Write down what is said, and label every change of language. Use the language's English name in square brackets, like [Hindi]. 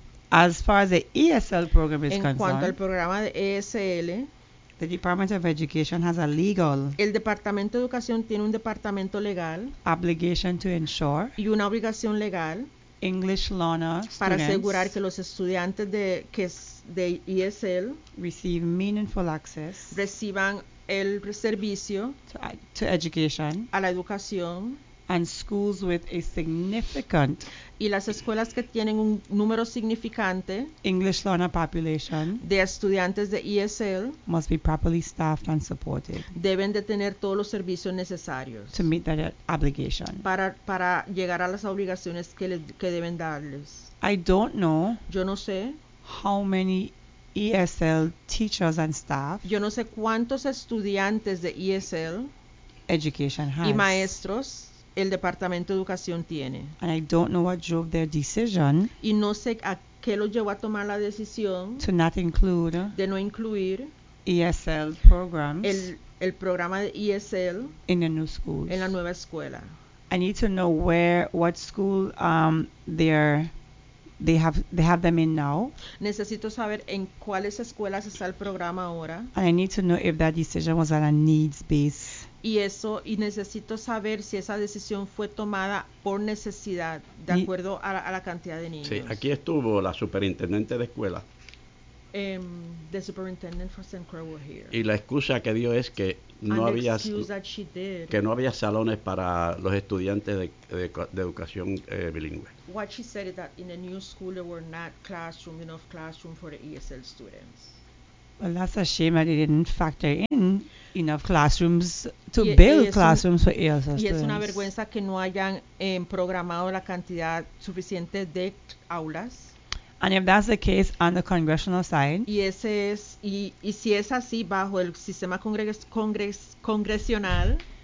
[English] As far as the ESL program is concerned. [Spanish] En cuanto al programa de ESL. [English] The Department of Education has a legal. [Spanish] El Departamento de Educación tiene un departamento legal. [English] Obligation to ensure. [Spanish] Y una obligación legal. [English] English learner students. [Spanish] Para asegurar que los estudiantes de ESL. [English] Receive meaningful access. [Spanish] Reciban el servicio. [English] To education. [Spanish] A la educación. [English] And schools with a significant. [Spanish] Y las escuelas que tienen un número significante. [English] English learner population. [Spanish] De estudiantes de ESL. [English] Must be properly staffed and supported. [Spanish] Deben de tener todos los servicios necesarios. [English] To meet that obligation. [Spanish] Para llegar a las obligaciones que deben darles. [English] I don't know. [Spanish] Yo no sé. [English] How many ESL teachers and staff. [Spanish] Yo no sé cuántos estudiantes de ESL. [English] Education has. [Spanish] Y maestros. El Departamento de Educación tiene. [English] And I don't know what drove their decision. [Spanish] Y no sé a qué lo llevó a tomar la decisión. [English] To not include. [Spanish] De no incluir. [English] ESL programs. [Spanish] El programa de ESL. [English] In the new schools. [Spanish] En la nueva escuela. [English] I need to know where, what school they have them in now. [Spanish] Necesito saber en cuáles escuelas está el programa ahora. [English] And I need to know if that decision was on a needs base. [Spanish] Y necesito saber si esa decisión fue tomada por necesidad, de acuerdo a la cantidad de niños. Sí, aquí estuvo la superintendente de escuela. [English] The superintendent for St. Croix was here. [Spanish] Y la excusa que dio es que no había que no había salones para los estudiantes de educación bilingüe. [English] What she said is that in the new school there were not classroom, enough classroom for the ESL students. Well, that's a shame that they didn't factor in enough classrooms to build classrooms for ELSA students. [Spanish] Y es una vergüenza que no hayan programado la cantidad suficiente de aulas. [English] And if that's the case on the congressional side. [Spanish] Y ese es, y si es así bajo el sistema congresional.